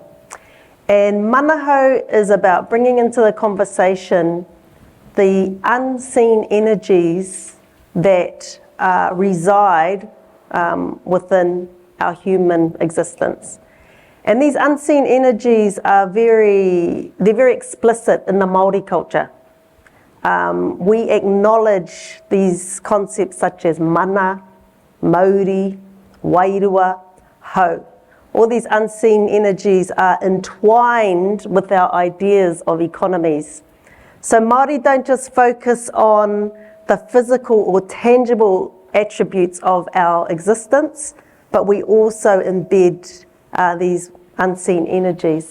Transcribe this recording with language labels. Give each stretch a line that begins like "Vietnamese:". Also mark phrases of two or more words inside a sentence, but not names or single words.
English: And Manaho is about bringing into the conversation the unseen energies that reside within our human existence. And these unseen energies are very explicit in the Māori culture. We acknowledge these concepts such as
Māori: mana, mauri, wairua, hau.
English: All these unseen energies are entwined with our ideas of economies. So Māori don't just focus on the physical or tangible attributes of our existence, but we also embed these unseen energies.